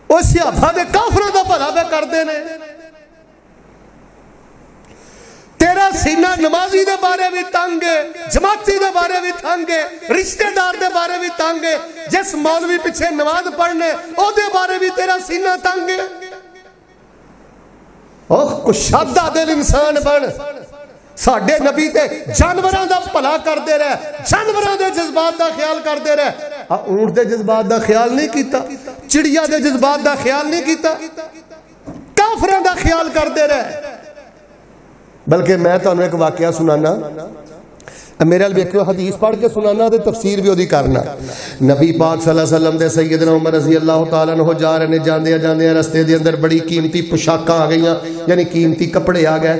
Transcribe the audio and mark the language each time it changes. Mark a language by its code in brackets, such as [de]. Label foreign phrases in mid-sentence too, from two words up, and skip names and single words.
[pa] وہ صحابہ دے کافروں دا بھلا پہ کردے نے. تیرا سینہ نمازی دے بارے بھی تنگ ہے, جماعتی دے بارے بھی تنگ ہے, رشتہ دار دے بارے بھی تنگ ہے, جس مولوی پیچھے نماز پڑھنے او دے بارے بھی تیرا سینہ تنگ ہے. اوہ کشادہ دل انسان بن. ساڈے نبی تے جانوراں دا بھلا کردے رہے, جانوراں دے جذبات دا خیال کردے رہے. اونٹ دے جذبات دا خیال نہیں کیتا, چڑیا دے جذبات دا خیال نہیں کیتا, کافراں دا خیال کردے رہے. بلکہ میں تانوں ایک واقعہ سنانا, میرے ال ویکھو حدیث پڑھ کے سنانا تے تفسیر بھی اودی کرنا. نبی پاک [ar] صلی اللہ علیہ وسلم [pa] دے سیدنا عمر [ar] رضی اللہ تعالیٰ عنہ [pa] جا رہے نے, جاندے رستے دے اندر بڑی قیمتی پوشاکاں آ گئیاں, یعنی قیمتی کپڑے آ گئے.